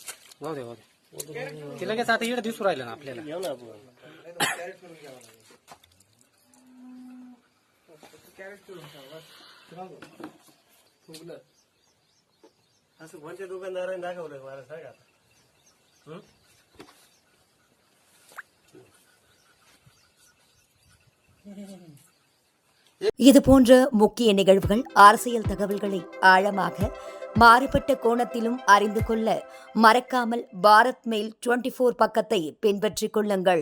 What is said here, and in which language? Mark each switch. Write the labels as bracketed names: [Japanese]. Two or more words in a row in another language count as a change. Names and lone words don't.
[Marathi] जाऊ दे ते लगेच आता इकडे दिसू राहिलं ना आपल्याला. घेऊ ना आपण. कॅरेट करून घ्यावं लागेल. कॅरेट करून ठेवा. असं कोणत्या दुकानदाराने दाखवलं मला सांगा. [Tamil] இது போன்ற முக்கிய நிகழ்வுகள், அரசியல் தகவல்களை ஆழமாக மாறுபட்ட கோணத்திலும் அறிந்து கொள்ள மறக்காமல் பாரத் மெயில் 24 பக்கத்தை பின்பற்றிக் கொள்ளுங்கள்.